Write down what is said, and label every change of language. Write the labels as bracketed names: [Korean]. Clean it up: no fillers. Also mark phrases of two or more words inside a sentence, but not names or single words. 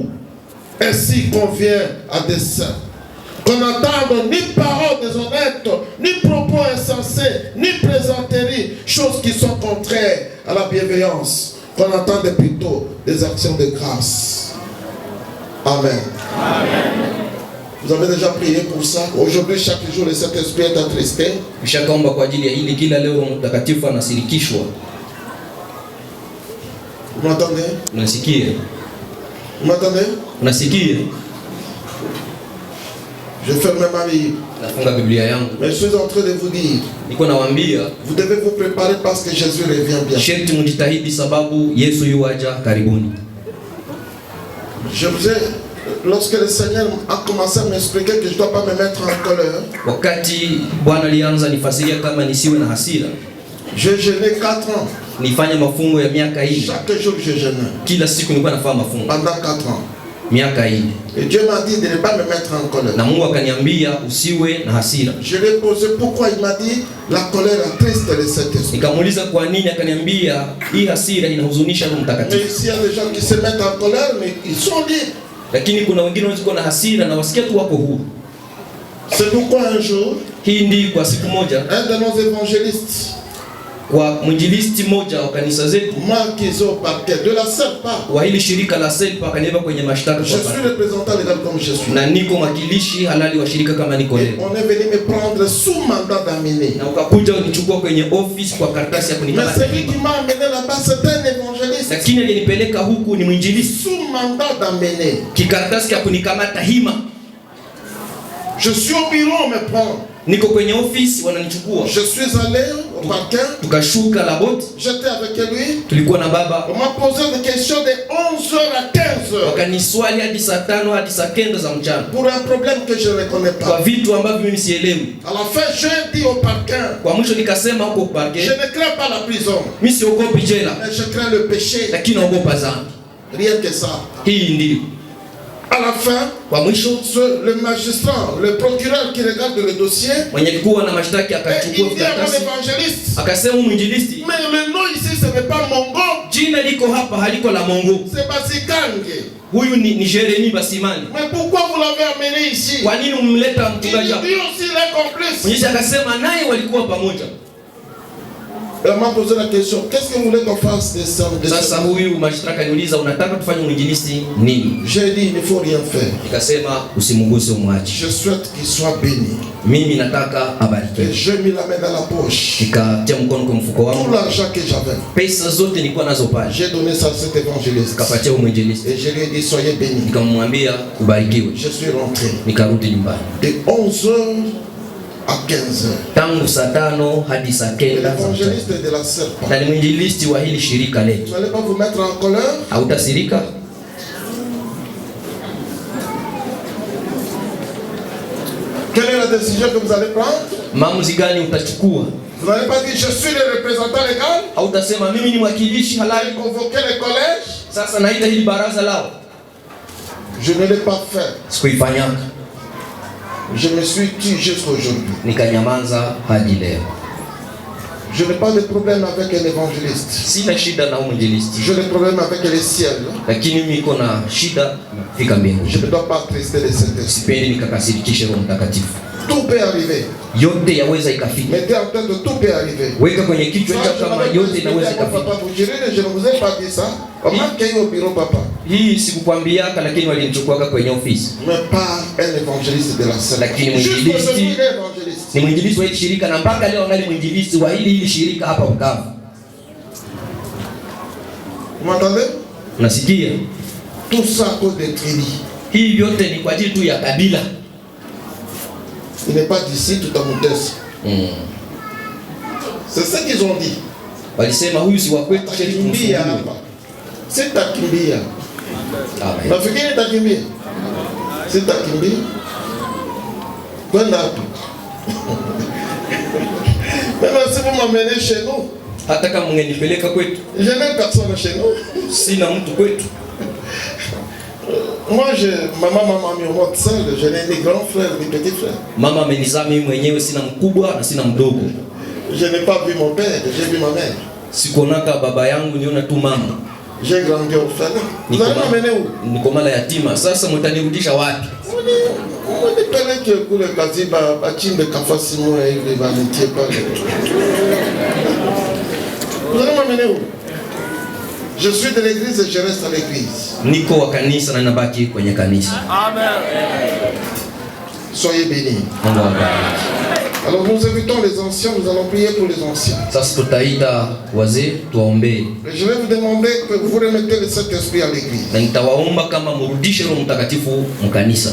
[French] Ainsi convient à des saints. Qu'on n'entende ni paroles déshonnêtes, ni propos insensés, ni plaisanteries, choses qui sont contraires à la bienveillance. Qu'on entende plutôt des actions de grâce. Amen. Amen. Vous avez déjà prié pour ça. Aujourd'hui, chaque jour, le Saint-Esprit est attristé. [Swahili] Mshakaomba kwa ajili ya hili kila leo mtakatifu anasirikishwa. [French] Vous m'entendez? [Swahili] Unasikia? [French] Vous m'entendez? [Swahili] Unasikia? [French] Je ferme ma Bible. [Swahili] Nafunga Biblia yangu. [French] Mais je suis en train de vous dire, [Swahili] Niko nawaambia, [French] vous devez vous préparer parce que Jésus revient bien. [Swahili] sherti mjitahidi sababu Yesu yuaja karibuni. [French] Je vous ai, lorsque le Seigneur a commencé à m'expliquer que je ne dois pas me mettre en colère, [Swahili] Wakati Bwana alianza nifasiria kama nisiwe na hasira, [French] j'ai jeûné 4 ans. [Swahili] nifanye mafungo ya miaka 4. [French] Chaque jour je jeûnais. [Swahili] Kila siku nilikuwa nafanya mafungo. [French] Pendant 4 ans. [Swahili] Miaka 4. [French] Et Dieu m'a dit de ne pas me mettre en colère. [Swahili] Na Mungu akaniambia usiwe na hasira. [French] Je lui ai posé pourquoi, il m'a dit la colère attriste le Saint-Esprit. [Swahili] Nikamuuliza kwa nini, akaniambia hii hasira inahuzunisha Roho [French] Mais [Swahili] Mtakatifu. [French] ici il y a des gens qui se mettent en colère mais ils sont libres. [Swahili] Lakini kuna wengine wanaokuwa na hasira na wasikia tu wako huru. [French] C'est pourquoi un jour, [Swahili] Hii ndi kwa siku moja [French] un de nos évangélistes, [Swahili] kwa mwinjilisti mmoja wa kanisa zetu [French] Marc Izo Parquet, de la SELPA, [Swahili] wa hili shirika la SELPA akaniweka kwenye mashtaka [French] je suis représentant légal comme je suis. [Swahili] na niko mwakilishi halali wa shirika kama niko [French] Et [Swahili] leo. [French] on est venu me prendre sous mandat d'amener. [Swahili] Na ukakuja unichukua kwenye office kwa karatasi ya [French] Mais [Swahili] kunikamata. [French] celui qui m'a amené là-bas, c'est un évangéliste. [Swahili] Lakini alinipeleka huku ni mwinjilisti, [French] Sous mandat d'amener. [Swahili] kikaratasi ya kunikamata hima. [French] Je suis au bureau, on me prend. [Swahili] Niko kwenye office wananichukua. [French] Je suis allé au parquet. [Swahili] Tukashuka la boti, [French] J'étais avec lui. [Swahili] tulikuwa na baba. [French] On m'a posé des questions de 11h à 15h. [Swahili] Wakaniswali hadi saa 5 hadi saa 9 za mchana. [French] Pour un problème que je ne connais [Swahili] Kwa [French] pas. [Swahili] vitu ambavyo mimi sielewi. [French] À la fin, j'ai dit au parquet, [Swahili] Kwa mwisho nikasema huko [French] je [Swahili] parke, [French] ne crains pas la prison, [Swahili] mimi siogopi jela, [French] mais je crains le péché. [Swahili] lakini naogopa dhambi. [French] Rien que ça. [Swahili] Hii ndio. [French] À la fin, [Swahili] Kwa mwisho [French] le magistrat, le procureur qui regarde le dossier, [Swahili] mwenye alikuwa na mashtaki [French] et [Swahili] akachukua [French] il dit à mon [Swahili] karatasi, [French] évangéliste, [Swahili] akasema mwinjilisti, [French] mais le nom ici, ce n'est pas Mongo, [Swahili] jina liko hapa haliko la Mongo. [French] c'est Basikange. [Swahili] Huyu ni Jeremy Basimani. [French] Mais pourquoi vous l'avez amené ici? [Swahili] Kwa nini umleta [French] Il [Swahili] mchungaji hapa? [French] dit aussi les complices. [Swahili] Mwenyezi akasema naye walikuwa pamoja. [French] Elle m'a posé la question, qu'est-ce que vous voulez qu'on fasse de ça? [Swahili] Sasa huyu mashtaka niuliza, unataka tufanye mwinjilisti nini? [French] J'ai dit, il ne faut rien faire. [Swahili] Nikasema usimguse, umwache. [French] Je souhaite qu'il soit béni. [Swahili] Mimi nataka [French] Et [Swahili] abarikiwe. [French] je mis la main dans la poche. [Swahili] Nikatia mkono kwa mfuko [French] Tout [Swahili] wangu, [French] l'argent que j'avais, [Swahili] pesa zote nilikuwa nazo pale, [French] j'ai donné ça à cet évangéliste. [Swahili] nikapatia huyo mwinjilisti, [French] Et je lui ai dit, soyez bénis. [Swahili] nikamwambia ubarikiwe. [French] Je suis rentré. [Swahili] Nikarudi nyumbani [French] De 11h à 15h. [Swahili] tangu saa 5 hadi saa 9 za mchana. [French] L'évangéliste de la SELPA. [Swahili] Na ni mwinjilisti wa hili shirika letu. [French] Vous n'allez pas vous mettre en colère? [Swahili] Hautasirika? [French] Quelle est la décision que vous allez prendre? [Swahili] Maamuzi gani utachukua? [French] Vous n'allez pas dire, je suis le représentant légal. [Swahili] Hautasema mimi ni mwakilishi [French] Allez [Swahili] halali, [French] convoquer les collèges. [Swahili] sasa naita hili baraza lao. [French] Je ne l'ai pas fait. [Swahili] Sikuifanyaka, [French] Je me suis tué jusqu'aujourd'hui. [Swahili] nikanyamaza hadi leo. [French] Je n'ai pas de problème avec un évangéliste. [Swahili] Sina shida na mwinjilisti, [French] J'ai des problèmes avec le ciel. [Swahili] lakini mimi niko na shida fika mbinguni. [French] Je ne dois pas attrister le Saint-Esprit. [Swahili] Sipendi nikakasirikishe Roho Mtakatifu. [French] Tout peut arriver. [Swahili] Yote yaweza ikafika. [French] Mettez en tête que tout peut arriver. [Swahili] Weka kwenye kichwa [French] Ça, [Swahili] chako [French] je [Swahili] kama [French] n'avais pas [Swahili] yote [French] expliqué [Swahili] inaweza [French] à mon [Swahili] ikafika. [French] papa. Je ne vous ai pas dit ça. On m'a accueilli au bureau, papa. [Swahili] Hii sikukwambiaka, lakini walinichukuaka kwenye ofisi. [French] Mais pas un évangéliste de la scène. [Swahili] Lakini [French] Juste [Swahili] mwinjilisti [French] aujourd'hui, il est évangéliste. [Swahili] ni mwinjilisti wa hili shirika, na mpaka leo angali mwinjilisti wa hili shirika hapa Bukavu. [French] Vous m'entendez? [Swahili] Unasikia? [French] Tout ça à cause des tribus. [Swahili] Hii yote ni kwa ajili tu ya kabila. [French] Il n'est pas d'ici, tout à Moutès. C'est ce qu'ils ont dit. [Swahili] Walisema huyu si wa kwetu, sisi Takimbia tumfungue. hapa. C'est takimbia. Amen. Nafikiri takimbia. C'est takimbia. Kwenda hapo. [French] Maintenant, si vous m'amenez chez nous, [Swahili] hata kama mngenipeleka kwetu, [French] je n'ai personne chez nous. [Swahili] sina mtu kwetu. [French] Moi, maman m'a mis au monde seul. Je n'ai ni grand frère ni petit frère. [Swahili] Mama amenizaa mimi mwenyewe, sina mkubwa na sina mdogo. [French] Je n'ai pas vu mon père, j'ai vu ma mère. [Swahili] Sikonaka baba yangu, niona tu mama. [French] J'ai grandi au orphelin. Vous allez m'amener où? [Swahili] Niko mala yatima. Sasa mtanirudisha wapi? [French] On est pelé que pour le kaziba, bachimbe kafasimo et les vanitiers pas. Vous allez m'amener où? Je suis de l'église et je reste à l'église. [Swahili] Niko wa kanisa na nabaki kwenye kanisa. [French] Amen. Soyez bénis. [Swahili] Mungu awabariki. [French] Alors nous invitons les anciens, nous allons prier pour les anciens. [Swahili] Sasa tutaita wazee tuwaombee. [French] Je vais vous demander que vous remettez le Saint-Esprit à l'église. [Swahili] Na nitawaomba kama mrudishe Roho Mtakatifu mkanisa.